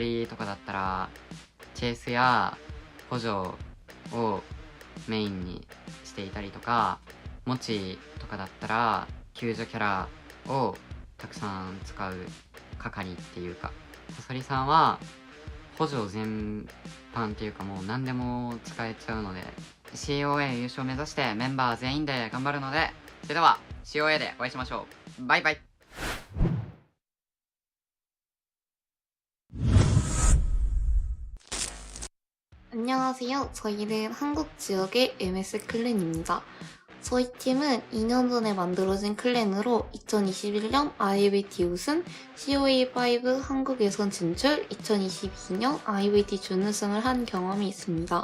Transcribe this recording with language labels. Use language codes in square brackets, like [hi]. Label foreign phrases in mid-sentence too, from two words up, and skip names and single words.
[ja] リとかだったらチェイスや補助をメインにしていたりとか、モチとかだったら救助キャラをたくさん使う係っていうか、ソソリさんは補助全般っていうかもう何でも使えちゃうので、 COA 優勝目指してメンバー全員で頑張るので、それでは COA でお会いしましょう。バイバイ。 [ko] 안녕하세요. 저희는 한국 지역의 MS 클랜입니다. 저희 팀은 2년 전에 만들어진 클랜으로 2021년 IVT 우승, COA5 한국 예선 진출, 2022년 IVT 준우승을 한 경험이 있습니다.